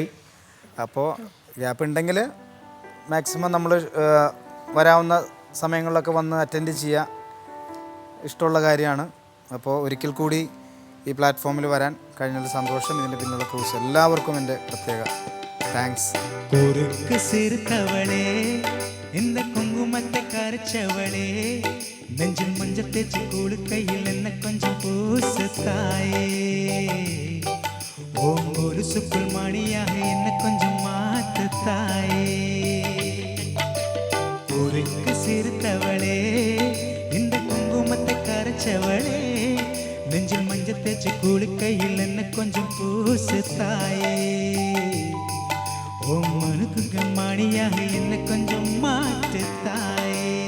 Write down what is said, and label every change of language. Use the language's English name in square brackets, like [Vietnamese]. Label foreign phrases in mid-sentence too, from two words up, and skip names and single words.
[Malayalam] അപ്പോൾ ഗ്യാപ്പ് ഉണ്ടെങ്കിൽ മാക്സിമം നമ്മൾ വരാവുന്ന സമയങ്ങളിലൊക്കെ വന്ന് അറ്റൻഡ് ചെയ്യുക ഇഷ്ടമുള്ള കാര്യമാണ്. അപ്പോൾ ഒരിക്കൽ കൂടി ഈ പ്ലാറ്റ്ഫോമിൽ വരാൻ കഴിഞ്ഞതിൽ സന്തോഷം. ഇതിൻ്റെ പിന്നുള്ള ക്രൂസ് എല്ലാവർക്കും എൻ്റെ പ്രത്യേക താങ്ക്സ്. [Tamil] இந்த குங்குமத்தை கரைச்சவளே நெஞ்சில் மஞ்சள் தேய்ச்சி குளுக்கையில் என்ன கொஞ்சம் பூசு தாயே ஓம் ஒரு சுக்குள் மணியாக என்ன கொஞ்சம் மாத்து தாயே ஊருக்கு சிறுத்தவளே இந்த குங்குமத்தை கரைச்சவளே நெஞ்சில் மஞ்சள் தேய்ச்சி குளுக்கையில் என்ன கொஞ்சம் பூசு தாயே ஓம் மனுக்கு மணியாக என்ன கொஞ்சம் மாற்று தாயே